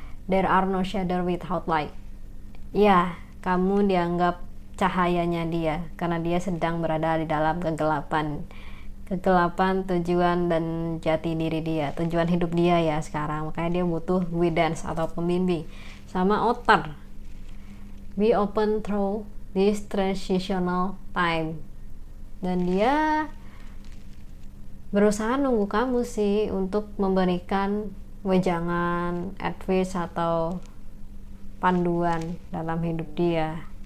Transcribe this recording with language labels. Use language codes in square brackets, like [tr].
[en] There are no shadow without light. [id] Ya, kamu dianggap cahayanya dia karena dia sedang berada di dalam kegelapan tujuan dan jati diri dia, tujuan hidup dia ya sekarang. Makanya dia butuh guidance atau pembimbing. [en] Sama Otter, be open through this transitional time. [id] Dan dia berusaha nunggu kamu sih untuk memberikan wejangan, advice atau panduan dalam hidup dia.